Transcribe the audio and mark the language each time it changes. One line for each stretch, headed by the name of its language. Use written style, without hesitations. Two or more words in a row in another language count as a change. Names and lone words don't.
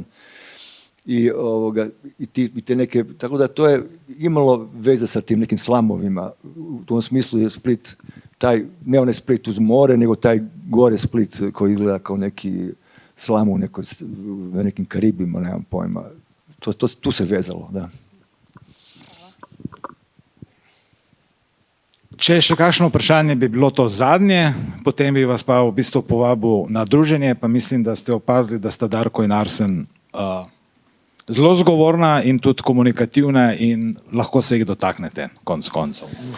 Croatian: I te neke, tako da to je imalo veze sa tim nekim slamovima. U tom smislu je Split, ne onaj Split uz more, nego taj gore Split koji izgleda kao neki slam na nekim Karibima, nemam pojma. Tu se vezalo, da.
Slovenian: Če še kakšno vprašanje bi bilo to zadnje, potem bi vas pa v bistvu povabil na druženje, pa mislim, da ste opazili, da sta Darko in Arsen zelo zgovorna in tudi komunikativna in lahko se jih dotaknete, konec koncev.